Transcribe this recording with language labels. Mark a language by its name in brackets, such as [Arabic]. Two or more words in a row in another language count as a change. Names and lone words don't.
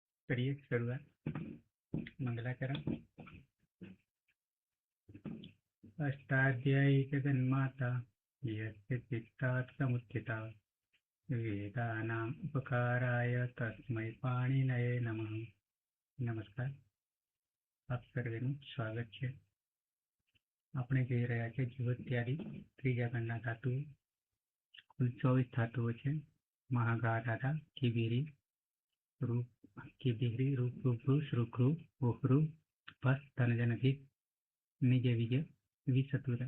[Hindi] करिए शुरुआत। मंगलाचरण। [Sanskrit] अष्टाध्यायी जगन्माता यस्य चित्तात् समुत्थिता वेदानाम् उपकाराय तस्मै पाणिनये नमः। [Hindi] नमस्कार, [Gujarati] આપ સર્વેનું સ્વાગત છે। આપણે જોઈ રહ્યા છે જીવોત્યાદી ત્રીજા ગણના ધાતુઓ। કુલ 24 ધાતુઓ છે। મહાગાધાતા, કિબિરી, રૂપ, કિબિરી, રૂપ, રૂપૃ, શ્રુકૃ, ઓહૃ, ભસ, ધનજનધિક, નિજ, વિજ, વિસતુરા।